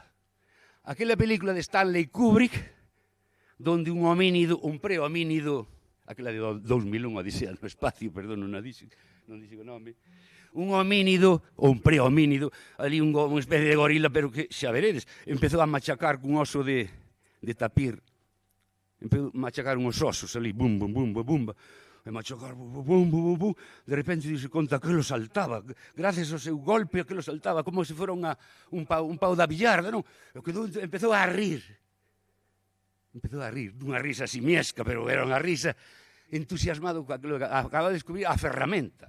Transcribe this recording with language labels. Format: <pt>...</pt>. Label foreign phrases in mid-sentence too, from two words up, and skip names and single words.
<gl>Aquela película de Stanley Kubrick, donde un homínido, un prehomínido, aquela de 2001, Odisea no espacio, perdón, non dixo o nome, un homínido, ou un prehomínido, ali unha especie de gorila, pero que, xa veredes, empezou a machacar cun oso de tapir. Empezou a machacar uns osos ali, bum, bum, bum, bum, bum, e machacar, bum, bum, bum, bum, de repente dise conta que lo saltaba, gracias ao seu golpe que lo saltaba, como se fora un pau da billarda, non? E empezou a rir, dunha risa simiesca, pero era unha risa entusiasmado co que acaba de descubrir a ferramenta.</gl>